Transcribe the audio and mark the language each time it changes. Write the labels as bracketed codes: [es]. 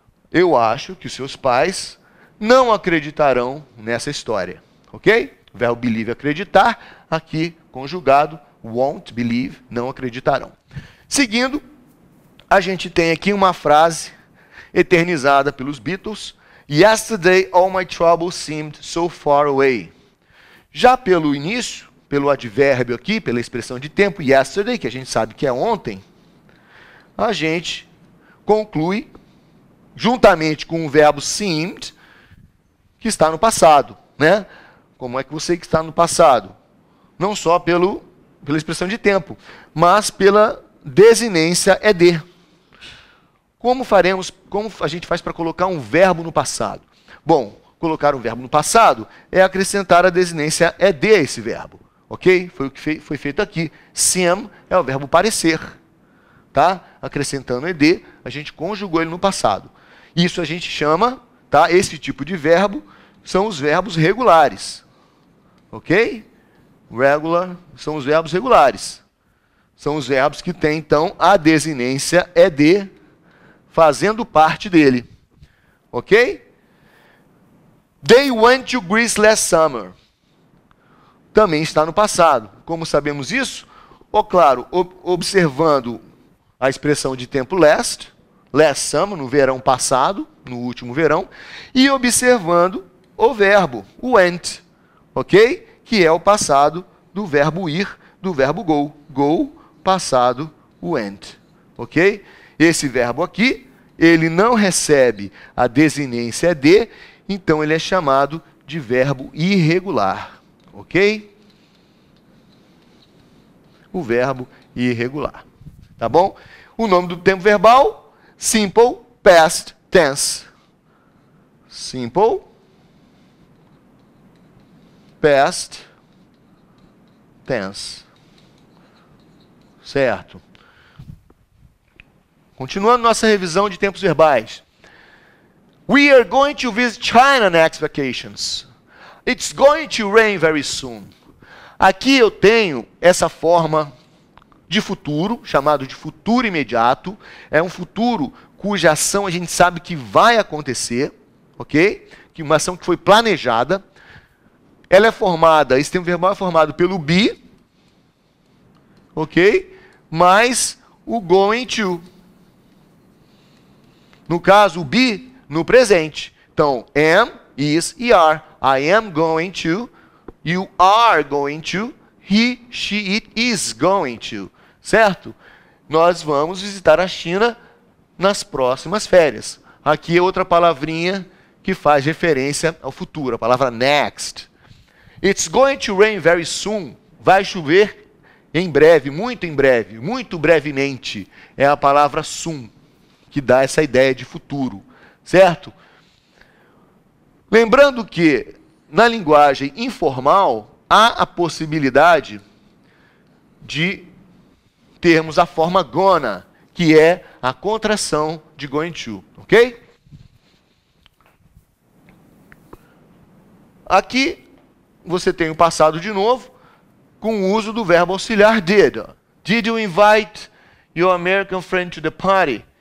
[pt] Eu acho que os seus pais não acreditarão nessa história, ok? O verbo believe, acreditar, aqui conjugado, [en] won't believe, [pt] não acreditarão. Seguindo, a gente tem aqui uma frase eternizada pelos Beatles. [en] Yesterday all my troubles seemed so far away. [pt] Já pelo início, pelo advérbio aqui, pela expressão de tempo, yesterday, que a gente sabe que é ontem, a gente conclui, juntamente com o verbo seemed, que está no passado, né? Como é que você que está no passado? Não só pela expressão de tempo, mas pela desinência ed. Como a gente faz para colocar um verbo no passado? Bom, colocar um verbo no passado é acrescentar a desinência ed a esse verbo, ok? Foi o que foi feito aqui. Seem é o verbo parecer, tá? Acrescentando ed, a gente conjugou ele no passado. Isso a gente chama, tá? Esse tipo de verbo são os verbos regulares, ok? Regular são os verbos regulares. São os verbos que têm, então, a desinência ed fazendo parte dele. Ok? [en] They went to Greece last summer. [pt] Também está no passado. Como sabemos isso? Claro, observando a expressão de tempo [en] last summer, [pt] no verão passado, no último verão, e observando o verbo, went, ok? Que é o passado do verbo ir, do verbo go. Go, passado, went, ok? Esse verbo aqui, ele não recebe a desinência de, então ele é chamado de verbo irregular, ok? O verbo irregular, tá bom? O nome do tempo verbal, simple past tense. Simple past tense. Certo? Continuando nossa revisão de tempos verbais. [en] We are going to visit China next vacations. It's going to rain very soon. [pt] Aqui eu tenho essa forma de futuro, chamado de futuro imediato. É um futuro cuja ação a gente sabe que vai acontecer, ok? Que uma ação que foi planejada. Ela é formada, esse tempo verbal é formado pelo be, ok? Mais o going to. No caso, o be no presente. Então, am, is e are. [en] I am going to, you are going to, he, she, it is going to. [pt] Certo? Nós vamos visitar a China nas próximas férias. Aqui é outra palavrinha que faz referência ao futuro, a palavra next. [en] It's going to rain very soon. [pt] Vai chover em breve, muito brevemente. É a palavra soon, que dá essa ideia de futuro, certo? Lembrando que, na linguagem informal, há a possibilidade de termos a forma gonna, que é a contração de going to, ok? Aqui, você tem o passado de novo, com o uso do verbo auxiliar did. [en] Did you invite your American friend to the party?